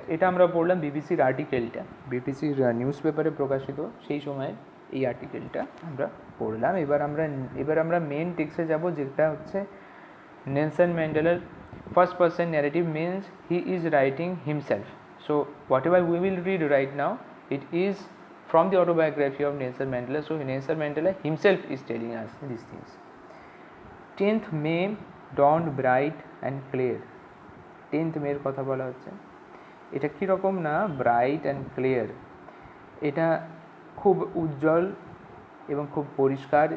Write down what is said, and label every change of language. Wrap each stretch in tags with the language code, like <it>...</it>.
<bn>এটা আমরা পড়লাম বিবিসির আর্টিকেলটা, বিবিসির নিউজ পেপারে প্রকাশিত সেই সময় এই আর্টিকেলটা আমরা পড়লাম। এবার আমরা মেন টেক্সটে যাব, যেটা হচ্ছে নেলসন ম্যান্ডেলার first person narrative,</bn> <en>Means he is writing himself. So whatever we will read right now, it is from the autobiography of Nelson Mandela. So Nelson Mandela himself is telling us these things. 10th May dawned bright and clear.</en> <bn>10th May এর কথা বলা হচ্ছে। এটা কীরকম না</bn> <en>bright and clear,</en> <bn>এটা খুব উজ্জ্বল এবং খুব পরিষ্কার।</bn>